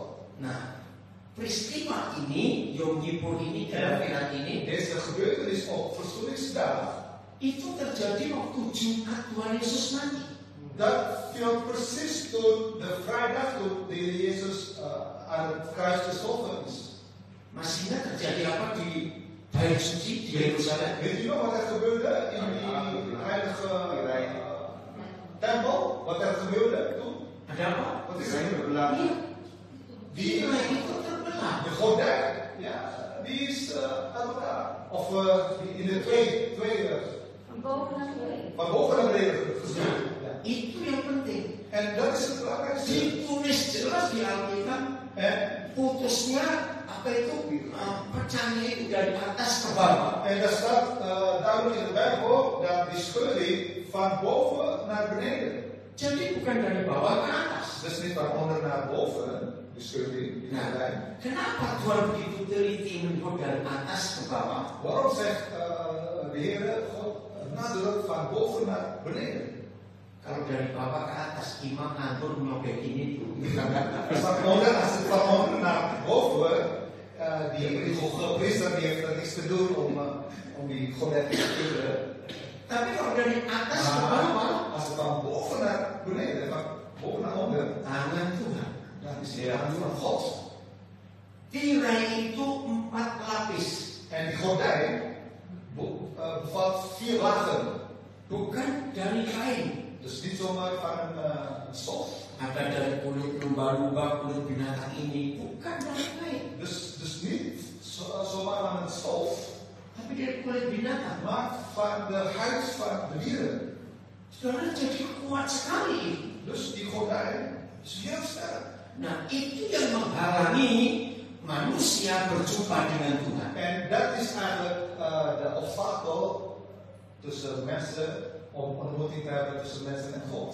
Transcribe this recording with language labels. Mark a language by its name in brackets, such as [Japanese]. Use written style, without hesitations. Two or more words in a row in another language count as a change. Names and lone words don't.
[Indonesian] Nah, peristiwa ini, Yom Kippur ini, Grafirat ini, [Dutch] Deze gebeurtenis op Verzoeningsdag, [Indonesian] itu terjadi waktu Jumat Tuhan Yesus mati. [Dutch] dat viel precies toen de vrijdag toen de Heer Jezus aan het kruis gestorven is. [Indonesian] Masih ingat terjadi apa di Bait Suci di Yerusalem? [Dutch] Weet je nog wat er gebeurde in die heilige tempel? Wat er gebeurde toen? [Indonesian] Ada apa? [Dutch] Wat is er belang? [Indonesian] Iya. [Dutch] Die, [Indonesian] Tirai itu terbelah. [Dutch] de gordijn, ja, die is uit elkaar. Of in de twee Van boven naar beneden. van boven naar beneden gestuurd. Ja. [Indonesian] Itu yang penting. [Dutch] En dat is het belangrijkste. [Indonesian] Ditulis jelas di Alkitab. [Dutch] En, [Indonesian] Putusnya apa itu pecahnya itu dari atas ke bawah. [Dutch] en daar staat duidelijk in de Bijbel dat die scheuring van boven naar beneden. [Indonesian] Jadi bukan dari bawah ke atas. [Dutch] Dus niet van onder naar boven, de scheuring in de [Indonesian] Nah, [Dutch] lijn. [Indonesian] kenapa Tuhan begitu teliti menyebut dari atas ke bawah? [Dutch] Waarom zegt de Heer God nadruk van boven naar beneden? [Indonesian] Kalau dari bawah ke atas, imam ngantur nyobekin itu. [Dutch] Dus van onder, als het van onder naar boven, die priester die heeft er niks te doen om die gordijn te sturen. [Indonesian] Tapi kalau dari atas ke bawah, [Dutch] Als het van boven naar beneden, van boven naar onder, [Indonesian] tangan Tuhan. [Dutch] dan is het aan van God. [Indonesian] Tirai itu 4 lapis, [Dutch] En die gordijn bevat 4 lagen. [Indonesian] bukan dari kain. [Dutch] Dus niet zomaar van een stof. [Indonesian] Ada dari kulit lumba-lumba, kulit binatang ini, bukan dari kain, [Dutch] Dus niet zomaar van een stof, [Indonesian] tapi dari kulit binatang. [Dutch] maar van de huid van de dieren. [Indonesian] Saudara, jadi kuat sekali. [Dutch] Dus die gordijn is heel sterk. [Indonesian] Nah, itu yang menghalangi manusia berjumpa dengan Tuhan. [Dutch] En dat is eigenlijk de obstakel tussen mensen, om ontmoeting te hebben tussen mensen en God.